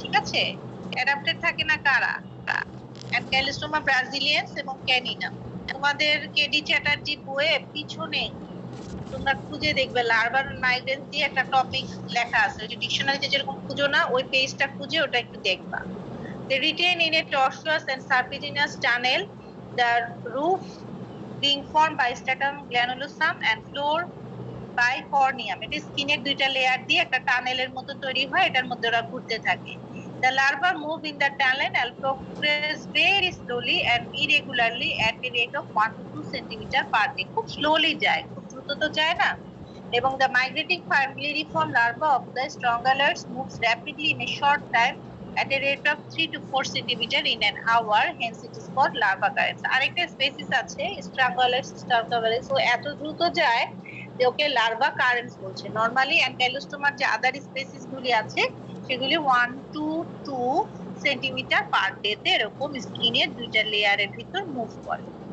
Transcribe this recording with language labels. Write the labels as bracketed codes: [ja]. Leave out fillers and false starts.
[bn] ঠিক আছে, অ্যাডাপ্টেড থাকে না কারা? অ্যানকাইলোস্টোমা ব্রাজিলিয়ানস এবং ক্যানিনাম। তোমাদের কেডি চ্যাটার্জি বইয়ে পিছনে তোমরা খুঁজে দেখবে লার্ভা মাইগ্রেন্স দিয়ে একটা টপিক লেখা আছে, ওই যে ডিকশনারিতে যেরকম খুঁজো না, ওই পেজটা খুঁজে ওটা একটু দেখবা। [en] They retain in a tortuous and serpiginous tunnel, the roof being formed by stratum granulosum and floor by corneum. [bn] এটা স্কিনের দুইটা লেয়ার দিয়ে একটা টানেলের মতো তৈরি হয়, এটার মধ্যে ওরা ঘুরতে থাকে। [en] The larvae move in the tunnel and progress very slowly and irregularly at a rate of 1 to 2 centimeter per day. [bn] খুব স্লোলি যায়, খুব দ্রুত তো যায় না। এবং [en] the migrating filariform larva of the strongylus moves rapidly in a short time at a rate of 3 to 4 centimeter in an hour, hence it is called larva currents. [bn] আরেকটা species আছে strongylus, ও এত দ্রুত যায় যে ওকে লার্ভা কারেন্টস বলছে। Normally অ্যানকাইলোস্টোমার যে আদার species গুলি আছে সেগুলি 1 to 2 সেন্টিমিটার পার ডে তে এরকম স্কিনের দুইটা লেয়ারের ভিতর মুভ করে।